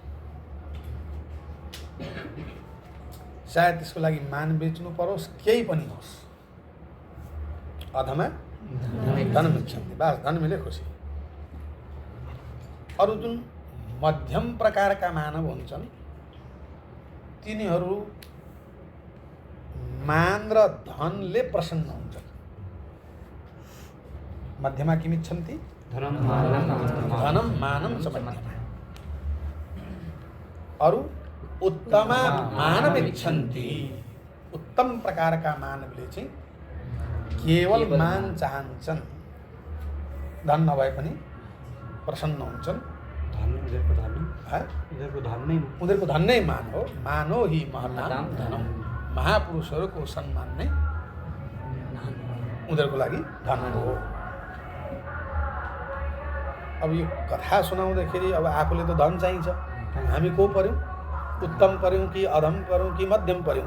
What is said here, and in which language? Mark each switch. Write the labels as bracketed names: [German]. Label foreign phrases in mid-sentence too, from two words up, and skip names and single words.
[Nepali] चाहे त्यसको लागि मान बेच्नु परोस्, केही पनि होस्, [Sanskrit] अधमा धनमिच्छन्ति, [Nepali] बस धन मिले खुसी। अरू जुन मध्यम प्रकारका मानव हुन्छन् तिनीहरू मान र धनले प्रसन्न हुन्छन्। [Sanskrit] मध्यमा किमिच्छन्ति धनं मानं च मध्यमा। [Nepali] अरू [Sanskrit] उत्तमा मानमिच्छन्ति, [Nepali] उत्तम प्रकारका मानवले चाहिँ केवल मान चाहन्छन्, धन नभए पनि प्रसन्न हुन्छन्। उनीहरूको धन नै मान हो, [Sanskrit] मानो हि महतां धनम्। [Nepali] महापुरुषहरूको सम्मान नै उनीहरूको लागि धन हो। अब यो कथा सुनाउँदाखेरि अब आफूले त धन चाहिन्छ, हामी को पर्यौँ? उत्तम पर्यौँ कि अधम पर्यौँ कि मध्यम पर्यौँ?